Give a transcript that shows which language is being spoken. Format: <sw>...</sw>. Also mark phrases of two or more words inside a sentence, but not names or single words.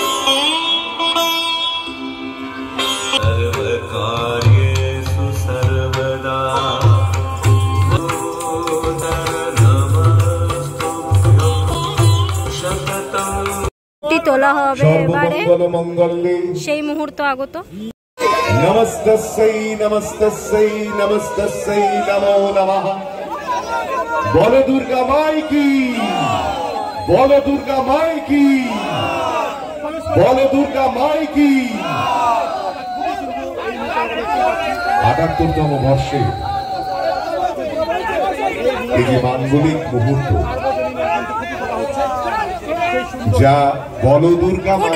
<bn>তোলা হবে এবারে, সেই মুহূর্ত আগত।</bn> <sa>নমস্তস্যৈ নমস্তস্যৈ নমস্তস্যৈ নমো নমঃ।</sa> <hi>बोलो दुर्गा माई की, बोलो दुर्गा माई की, बोलो दुर्गा माई की।</hi> <bn>৭৮তম বর্ষে এই যে মাঙ্গলিক মুহূর্ত, যা</bn> <hi>बोलो दुर्गा माई</hi>